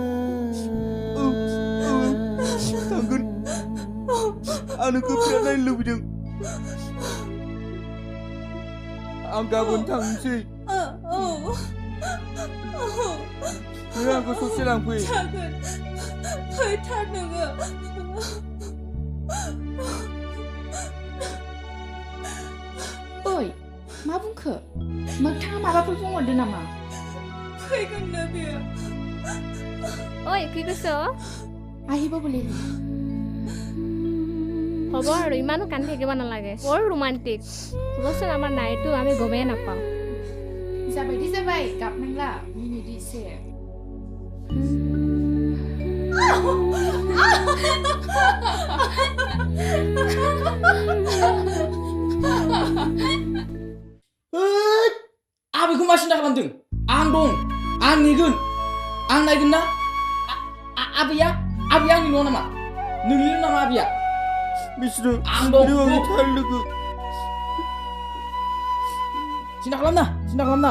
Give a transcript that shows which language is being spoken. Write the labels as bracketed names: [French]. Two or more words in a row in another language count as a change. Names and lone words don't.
[Bodo] थांगोन आं नोंखौ बिराद नायनो लुबैदों आं गाबोन थांनोसै नों आंखौ ससे लांफै जागोन फैथार नोङो ओइ मा बुंखो मोगथाङा माबाफोर बुंहरदो नामा फैगोननो बियो [Assamese] ঐ কি কৈছ আহিব বুলি হ'ব আৰু ইমানো কান্দি থাকিব নালাগে বৰ ৰোমান্টিক হ'বচোন আমাৰ নাইটো আমি গমেই নাপাওঁ [Bodo] जाबायदि जाबाय गाबनांला मिनिट एसे आबैखौ मा सिन्था खालामदों आं दं आं नेगोन आं नायगोन ना आबैया आंनि न'आव नामा नोंनिल' नामा आबैया बिसोरो आं दं आंनि थार लोगो सिन्था खालामना